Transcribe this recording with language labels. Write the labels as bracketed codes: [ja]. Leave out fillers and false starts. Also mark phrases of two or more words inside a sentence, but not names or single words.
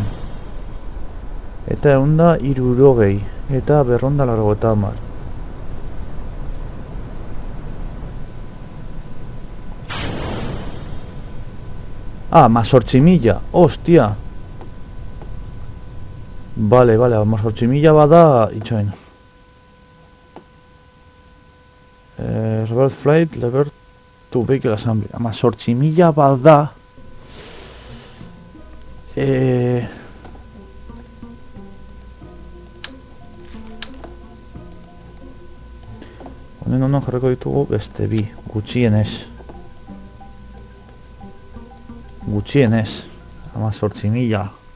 [eu] Eta eunda 60 eta 280. Ah, 18.000, hostia. Vale, 18.000 bada itxoin. [en] Reverse flight, lever to vehicle assembly. [eu] 18.000 bada. Honen jarriko ditugu beste bi, gutxienez. 18.000.